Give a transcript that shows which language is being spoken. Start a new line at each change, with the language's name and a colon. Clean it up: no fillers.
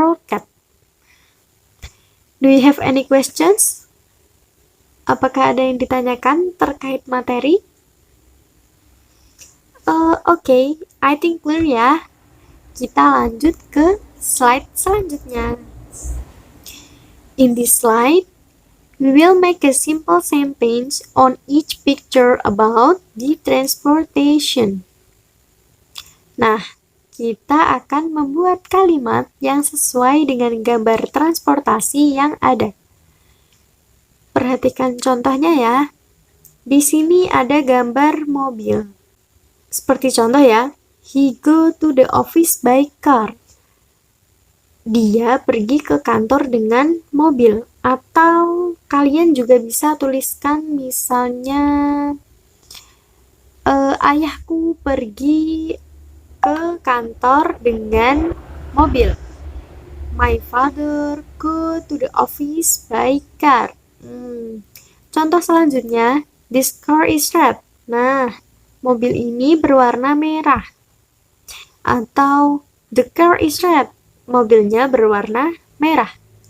English: Do you have any questions?
Indonesian: Apakah ada yang ditanyakan terkait materi?
English: Okay, I think clear
Indonesian: ya. Kita lanjut ke slide selanjutnya.
English: In this slide, we will make a simple sentence on each picture about the transportation.
Indonesian: Nah, kita akan membuat kalimat yang sesuai dengan gambar transportasi yang ada. Perhatikan contohnya ya. Di sini ada gambar mobil. Seperti contoh ya,
English: he go to the office by car.
Indonesian: Dia pergi ke kantor dengan mobil. Atau kalian juga bisa tuliskan misalnya, ayahku pergi ke kantor dengan mobil.
English: My father go to the office by car.
Indonesian: Contoh selanjutnya,
English: this car is red.
Indonesian: Nah, mobil ini berwarna merah. Atau
English: the car is red.
Indonesian: Mobilnya berwarna merah.